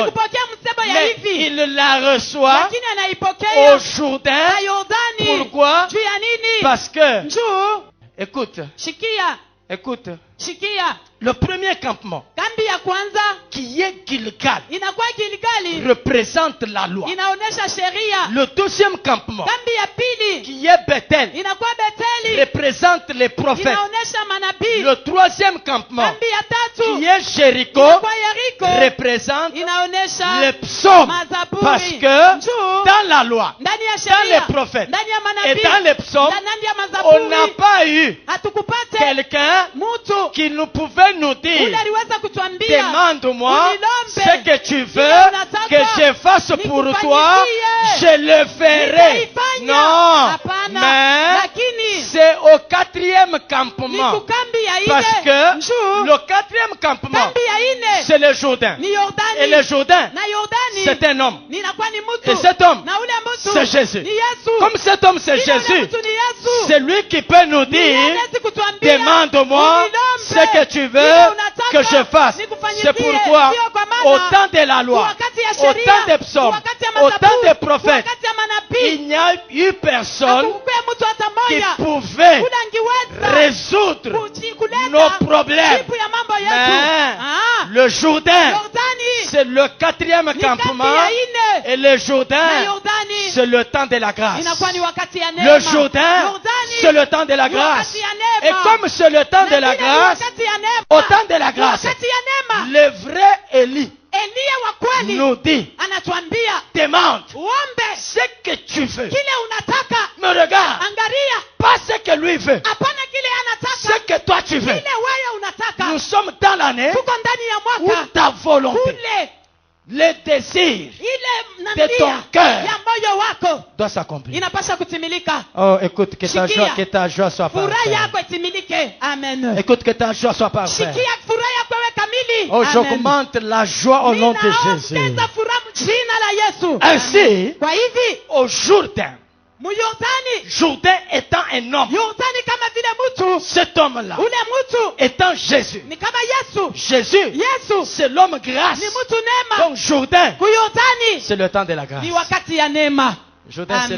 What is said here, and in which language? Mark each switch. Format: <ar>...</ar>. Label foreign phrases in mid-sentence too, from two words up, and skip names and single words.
<sw>ashikupokea msemo ya</sw> <fr>Mais</fr> <sw>hivi,</sw> <fr>il la reçoit</fr> <sw>lakini anaipokea</sw> <fr>au Jourdain.</fr> <sw>pa Yordani.</sw> <fr>Pourquoi?</fr> <sw>Juu ya nini?</sw> <fr>Parce que,</fr> <sw>Njoo</sw> <fr>écoute,</fr> <sw>shikia, shikia.</sw> <fr>le premier campement,</fr> <sw>Kambi ya kwanza</sw> <fr>qui est Gilgal,</fr> <sw>inakuwa Gilgali,</sw> <fr>représente la loi.</fr> <sw>inaonesha sheria.</sw> <fr>Le deuxième campement,</fr> <sw>Kambi ya pili</sw> <fr>qui est Bethel,</fr> <sw>inakuwa Beteli,</sw> <fr>représente les prophètes.</fr> <sw>inaonesha manabii.</sw> <fr>Le troisième campement,</fr> <sw>Kambi ya tatu</sw> <fr>qui est Jéricho,</fr> <sw>inakuwa Yeriko,</sw> <fr>représente</fr> <sw>inaonesha</sw> <fr>les psaumes.</fr> <sw>mazaburi.</sw> <fr>Parce que</fr> <sw>Njoo</sw> <fr>dans la loi,</fr> <sw>ndani ya</sw> <fr>dans</fr> <sw>sheria,</sw> <fr>les prophètes</fr> <sw>ndani ya</sw> <fr>et</fr> <sw>manabii,</sw> <fr>dans les psaumes,</fr> <sw>ndani ya</sw> <fr>on n'a</fr> <sw>mazaburi,</sw> <fr>pas eu</fr> <sw>hatukupate</sw> <fr>quelqu'un</fr> <sw>mtu</sw> <fr>qui nous pouvait nous dire,</fr> <sw>ule aliweza kutuambia</sw> <fr>demande-moi</fr> <sw>unilombe</sw> <fr>ce que tu veux</fr> <sw>kile unataka</sw> <fr>que je fasse pour toi,</fr> <sw>nikufanyizie.</sw> <fr>je le ferai.</fr> <sw>Nitaifanya.</sw> <fr>Non,</fr> <sw>Hapana.</sw> <fr>mais</fr> <sw>Lakini</sw> <fr>c'est au 4e</fr> <sw>ni</sw> <fr>campement.</fr> <sw>kukambi ya</sw> <fr>Parce</fr> <sw>ine.</sw> <fr>que</fr> <sw>Njoo</sw> <fr>le 4e campement,</fr> <sw>kambi ya ine</sw> <fr>c'est le Jourdain.</fr> <sw>ni Yordani.</sw> <fr>Et le Jourdain,</fr> <sw>Na Yordani</sw> <fr>c'est un homme.</fr> <sw>ninakuwa ni</sw> <fr>Et</fr> <sw>mtu.</sw> <fr>cet homme,</fr> <sw>Na ule mtu</sw> <fr>c'est Jésus.</fr> <sw>ni Yesu.</sw> <fr>Comme cet homme, c'est</fr> <sw>Ila ule</sw> <fr>Jésus,</fr> <sw>mtu ni Yesu.</sw> <fr>c'est lui qui peut nous</fr> <sw>Ndiye</sw> <fr>dire,</fr> <sw>anaweza kutuambia,</sw> <fr>demande-moi</fr> <sw>unilombe</sw> <fr>ce que tu veux</fr> <sw>kile unataka</sw> <fr>que je fasse.</fr> <sw>nikufanyizie.</sw> <fr>C'est pourquoi,</fr> <sw>Ndiyo kwa maana,</sw> <fr>au temps de la loi,</fr> <sw>wakati ya</sw> <fr>au</fr> <sw>sheria,</sw> <fr>temps des psaumes,</fr> <sw>wakati ya</sw> <fr>au temps</fr> <sw>mazaburi,</sw> <fr>des prophètes,</fr> <sw>wakati ya manabii,</sw> <fr>il n'y a eu personne</fr> <sw>hakukuwa mtu hata</sw> <fr>qui</fr> <sw>mmoja</sw> <fr>pouvait</fr> <sw>ule angeweza</sw> <fr>résoudre</fr> <sw>kuleta</sw> <fr>nos problèmes.</fr> <sw>jibu ya mambo yetu.</sw> <fr>Mais le Jourdain,</fr> <sw>Yordani</sw> <fr>c'est le 4e</fr> <sw>ni kambi</sw> <fr>campement.</fr> <sw>ya ine.</sw> <fr>Et le</fr> <sw>Na</sw> <fr>Jourdain,</fr> <sw>Yordani</sw> <fr>c'est le temps de la grâce.</fr> <sw>inakuwa ni wakati ya neema.</sw> <fr>Le Jourdain,</fr> <sw>Yordani</sw> <fr>c'est le temps de la</fr> <sw>ni</sw> <fr>grâce.</fr> <sw>wakati ya</sw> <fr>Et</fr> <sw>neema.</sw> <fr>comme c'est le temps de</fr> <sw>Na</sw> <fr>la</fr> <sw>vile ni</sw> <fr>grâce,</fr> <sw>wakati ya neema.</sw> <fr>au temps de la grâce,</fr> <sw>Wakati ya neema.</sw> <fr>le vrai Élie</fr> <sw>Elia wa kweli</sw> <fr>nous dit,</fr> <sw>anatuambia</sw> <fr>demande</fr> <sw>uombe</sw> <fr>ce que tu veux.</fr> <sw>kile unataka.</sw> <fr>Mais regarde,</fr> <sw>Angalia,</sw> <fr>pas ce que lui veut,</fr> <sw>hapana kile</sw> <fr>ce</fr> <sw>anataka,</sw> <fr>que toi tu veux.</fr> <sw>kile wewe unataka.</sw> <fr>Nous sommes dans l'année</fr> <sw>Tuko ndani ya</sw> <fr>où</fr> <sw>mwaka</sw> <fr>ta volonté,</fr> <sw>kule</sw> <fr>le désir</fr> <sw>ile</sw> <fr>de ton</fr> <sw>nania</sw> <fr>cœur</fr> <sw>ya moyo wako</sw> <fr>doit s'accomplir.</fr> <sw>inapasha kutimilika.</sw> <fr>Oh, écoute, que</fr> <sw>Shikia.</sw> <fr>ta joie soit</fr> <sw>Furaha</sw> <fr>parfaite.</fr> <sw>yako itimilike. Amen.</sw> <fr>Écoute, que ta joie soit parfaite.</fr> <sw>Shikia furaha yako iwe kamili.</sw> <fr>Oh, Amen. j'augmente la joie au nom de Jésus.</fr> <sw>Ninaongeza furaha jina la Yesu.</sw> <fr>Ainsi,</fr> <sw>Kwa hivi</sw> <fr>au Jourdain,</fr> <sw>Muyordani,</sw> <fr>Jourdain étant un homme,</fr> <sw>Yordani kama vile mtu,</sw> <fr>cet homme-là</fr> <sw>ule mtu</sw> <fr>étant Jésus.</fr> <sw>ni kama Yesu.</sw> <fr>Jésus,</fr> <sw>Yesu</sw> <fr>c'est l'homme grâce.</fr> <sw>ni mtu neema.</sw> <fr>Donc Jourdain,</fr> <sw>Kuyordani</sw> <fr>c'est le temps de la grâce.</fr> <sw>ni wakati ya neema.</sw> <fr>Jourdain, c'est</fr>